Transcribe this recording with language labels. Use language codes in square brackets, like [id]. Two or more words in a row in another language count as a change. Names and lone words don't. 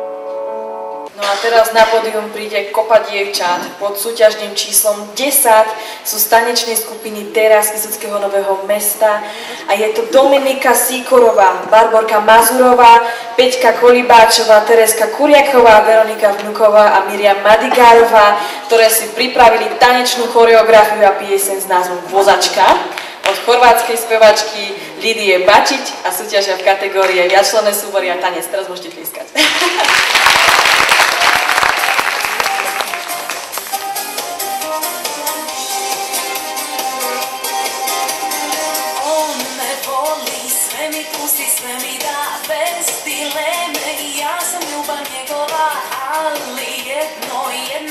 [sk] Teraz na pódium príde kopa dievčat pod súťažným číslom 10, sú z tanečnej skupiny Teraz Kysuckého Nového Mesta a je to Dominika Sýkorová, Barborka Mazurová, Peťka Kolibáčová, Tereska Kuriaková, Veronika Vnuková a Miriam Madigárová, ktoré si pripravili tanečnú choreografiu a pieseň s názvom Vozačka od chorvátskej spevačky Lidie Bačiť a súťažia v kategórii viacčlenné súbory a tanec. Teraz môžete tlieskať. [hr] Pusti, sve mi da, bez dileme, ja sam ljubav njegova, ali jedno